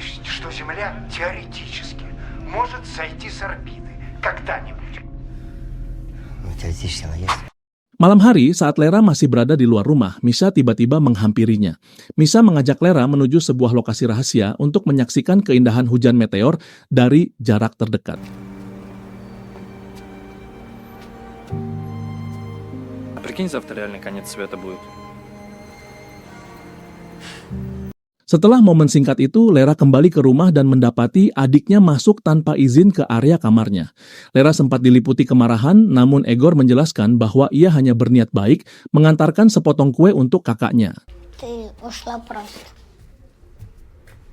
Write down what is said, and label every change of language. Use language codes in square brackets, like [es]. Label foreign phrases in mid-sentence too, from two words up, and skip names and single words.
[id] Malam hari, saat Lera masih berada di luar rumah, Misha tiba-tiba menghampirinya. Misha mengajak Lera menuju sebuah lokasi rahasia untuk menyaksikan keindahan hujan meteor dari jarak terdekat. [ru] Прикинь, завтра реально конец света будет. [id] Setelah momen singkat itu, Lera kembali ke rumah dan mendapati adiknya masuk tanpa izin ke area kamarnya. Lera sempat diliputi kemarahan, namun Egor menjelaskan bahwa ia hanya berniat baik mengantarkan sepotong kue untuk kakaknya.